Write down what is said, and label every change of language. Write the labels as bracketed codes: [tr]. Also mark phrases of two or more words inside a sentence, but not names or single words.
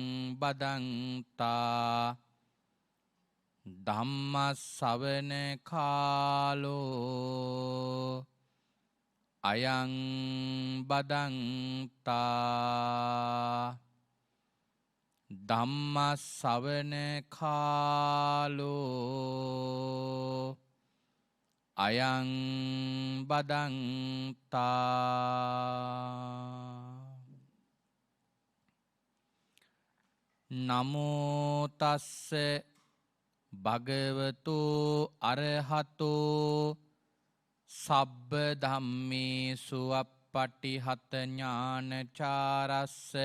[pi] බදන්තා ධම්ම ශ්‍රවණ කාලෝ අයං බදන්තා ධම්ම ශ්‍රවණ කාලෝ අයං බදන්තා නමෝ තස්ස භගවතු අරහතෝ සබ්බ ධම්මේසු අප්පටිහත ඥානචාරස්ස